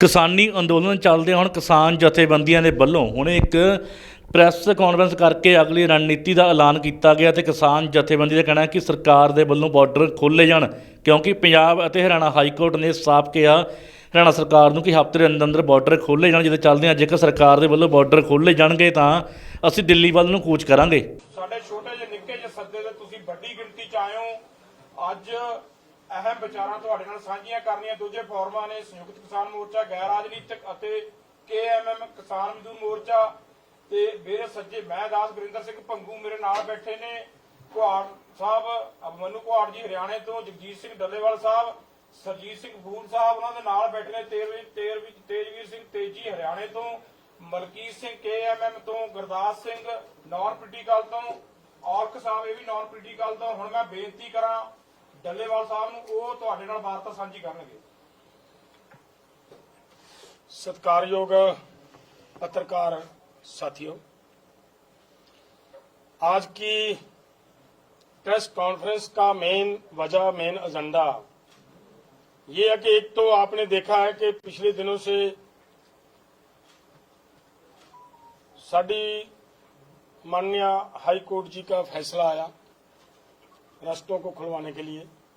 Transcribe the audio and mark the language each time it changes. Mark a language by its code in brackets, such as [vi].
[hi] किसानी अंदोलन चलदे हुण किसान जथेबंदियां दे वल्लों हुण एक प्रैस कॉन्फ्रेंस करके अगली रणनीति का ऐलान किया गया तो किसान जथेबंदी का कहना है कि सरकार के वल्लों बॉर्डर खोले जाण क्योंकि पंजाब और हरियाणा हाईकोर्ट ने साफ कहा हरियाणा सरकार नूं कि हफ्ते के अंदर बॉर्डर खोले जाण जिहदे चलदे जेकर सरकार के वल्लों बॉर्डर खोले जाणगे तां असीं दिल्ली वल नूं कूच करांगे। [pa] ਸਾਡੇ ਛੋਟੇ ਜਿਹੇ ਨਿੱਕੇ ਜਿਹੇ ਸੱਦੇ ਤੇ ਤੁਸੀਂ ਵੱਡੀ ਗਿਣਤੀ ਚ ਆਏ ਹੋ। ਅੱਜ ਅਹਿਮ ਵਿਚਾਰਾਂ ਤੁਹਾਡੇ ਨਾਲ ਸਾਂਝੀਆਂ ਕਰਨੀਆਂ। ਦੂਜੇ ਫੋਰਮਾਂ ਨੇ ਸੰਯੁਕਤ ਕਿਸਾਨ ਮੋਰਚਾ, ਗੈਰ ਰਾਜਨੀਤਿਕ ਅਤੇ KMM ਕਿਸਾਨ ਮਜ਼ਦੂਰ ਮੋਰਚਾ ਤੇ ਮੇਰੇ ਸੱਜੇ ਮੈਂ ਦਾਸ ਗੁਰਿੰਦਰ ਸਿੰਘ ਭੰਗੂ ਮੇਰੇ ਨਾਲ ਬੈਠੇ ਨੇ। ਕੁਹਾੜ ਸਾਹਿਬ ਅਭਮਨੂ ਕੁਹਾੜ ਜੀ ਹਰਿਆਣੇ ਤੋਂ, ਜਗਜੀਤ ਸਿੰਘ ਡੱਲੇਵਾਲ ਸਾਹਿਬ, ਸਰਜੀਤ ਸਿੰਘ ਫੂਲ ਸਾਹਿਬ ਉਹਨਾਂ ਦੇ ਨਾਲ ਬੈਠੇ ਨੇ, ਤੇਜਵੀਰ ਸਿੰਘ ਤੇਜੀ ਹਰਿਆਣੇ ਤੋਂ, ਮਲਕੀਤ ਸਿੰਘ KMM ਤੋਂ, ਗੁਰਦਾਸ ਸਿੰਘ ਨੌਨ ਪੋਲੀਟੀਕਲ ਤੋਂ, ਔਰਖ ਸਾਹਿਬ ਇਹ ਵੀ ਨੌਨ ਪੋਲੀਟੀਕਲ ਤੋਂ। ਹੁਣ ਮੈਂ ਬੇਨਤੀ ਕਰਾਂ ਡੱਲੇਵਾਲ ਸਾਹਿਬ ਨੂੰ, ਉਹ ਤੁਹਾਡੇ ਨਾਲ ਵਾਰਤਾ ਸਾਂਝੀ ਕਰਨਗੇ। [hi] सत्कारयोग पत्रकार साथियों, आज की प्रेस कॉन्फ्रेंस का मेन एजेंडा ये है कि एक तो आपने देखा है कि पिछले दिनों से साडी माननीय हाई कोर्ट जी का फैसला आया रास्तों को खुलवाने के लिए।